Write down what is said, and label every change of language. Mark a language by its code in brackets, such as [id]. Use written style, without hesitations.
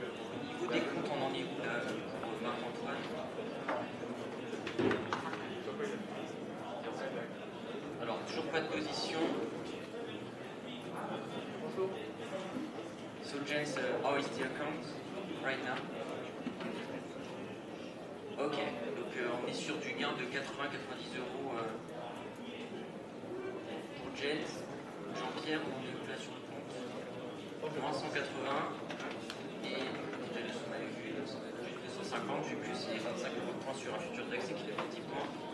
[fr] Au niveau des comptes, on en est où là pour Marc-Antoine? Alors toujours pas de position. [en] So Jens, how is the account right now? [fr] Ok, donc on est sur du gain de 80-90 euros pour Jens. Jean-Pierre, on est là sur le compte. Moins 180 et on avait vu 250 vu que c'est 25 euros de points sur un futur DAX et qu'il a fait 10 points.